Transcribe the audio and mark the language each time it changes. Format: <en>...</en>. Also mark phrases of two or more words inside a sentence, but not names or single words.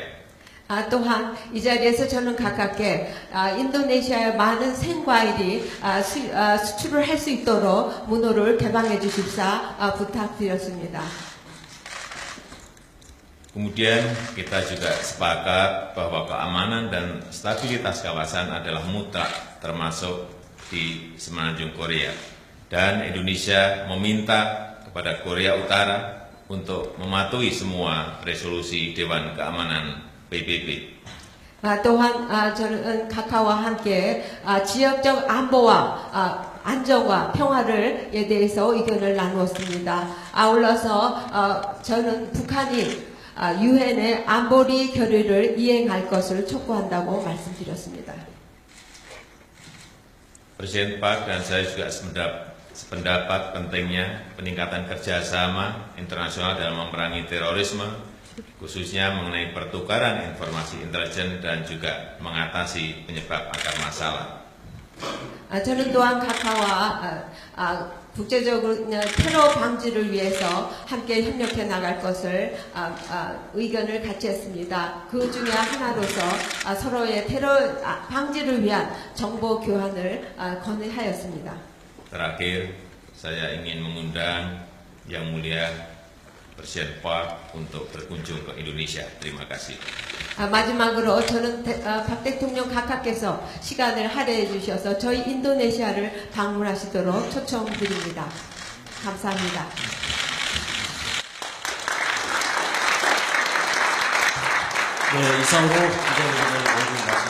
<ko>또한 이 자리에서 저는 가깝게 인도네시아의 많은 생과일이 수출을 할 수 있도록 문호를 개방해 주십사 부탁드렸습니다.</ko> <id>Kemudian kita juga sepakat bahwa keamanan dan stabilitas kawasan adalah mutlak termasuk di semenanjung Korea. Dan Indonesia meminta kepada Korea Utara untuk mematuhi semua resolusi Dewan Keamanan PBB.</id> <ko>또한 저는 카카오와 함께 지역적 안보와 안정과 평화를 대해서 의견을 나누었습니다. 아울러서 저는 북한이 유엔의 안보리 결의를 이행할 것을 촉구한다고 말씀드렸습니다.</ko> <id>Presiden Park dan saya juga sependapat pentingnya peningkatan kerjasama internasional dalam memerangi terorisme, khususnya mengenai pertukaran informasi intelijen dan juga mengatasi penyebab akar masalah.</id> <ko>저는 또한 카카오와 국제적으로 테러 방지를 위해서 함께 협력해 나갈 것을 의견을 같이 했습니다. 그 중에 하나로서 서로의 테러 방지를 위한 정보 교환을 건의하였습니다.</ko> <id>Terakhir, saya ingin mengundang Yang Mulia Presiden Park untuk berkunjung ke Indonesia. Terima kasih.</id> <ko>마지막으로 저는 박 대통령 각하께서 시간을 할애해 주셔서 저희 인도네시아를 방문하시도록 초청드립니다. 감사합니다. 네, 이상으로 기자회견을 모두 마치겠습니다.</ko>